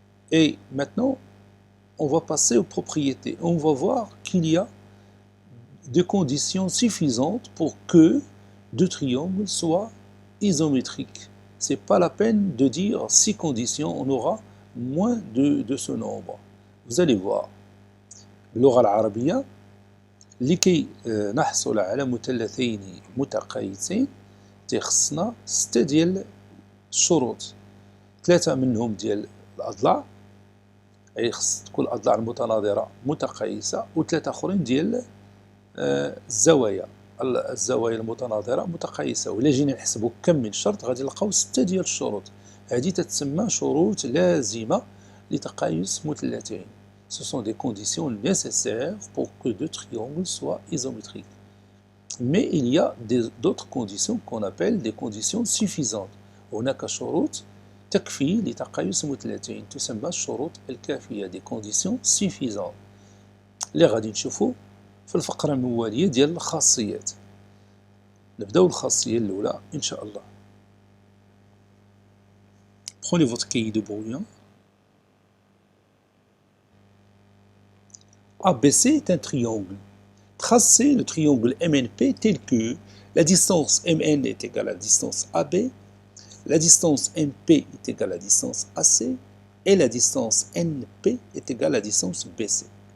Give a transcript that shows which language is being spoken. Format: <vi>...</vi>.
<fr>Et maintenant, on va passer aux propriétés. On va voir qu'il y a des conditions suffisantes pour que deux triangles soient isométriques. Ce n'est pas la peine de dire six conditions, on aura moins de ce nombre. Vous allez voir.</fr> <ar>باللغة العربية لكي نحصل على مثلثين متقايسين تخصنا 6 ديال الشروط. 3 منهم ديال الأضلاع، أي خص تكون الأضلاع المتناظرة متقايسة، و3 آخرين ديال الزوايا المتناظرة متقايسة. وإلا جينا نحسبوا كم من شرط غادي نلقاو 6 ديال الشروط. هذه تتسمى شروط لازمة لتقايس مثلثين.</ar> <fr>Ce sont des conditions nécessaires pour que deux triangles soient isométriques. Mais il y a d'autres conditions qu'on appelle des conditions suffisantes.</fr> <ar>هناك شروط تكفي لتقايس مثلثين تسمى الشروط الكافية،</ar> <fr>des conditions suffisantes.</fr> <ar>اللي غادي نشوفوا في الفقرة الموالية ديال الخاصيات. نبداو الخاصية الأولى إن شاء الله.</ar> <fr>Prenez votre cahier de brouillon. ABC est un triangle. Tracez le triangle MNP tel que la distance MN est égale à la distance AB, la distance MP est égale à la distance AC, et la distance NP est égale à la distance BC.</fr>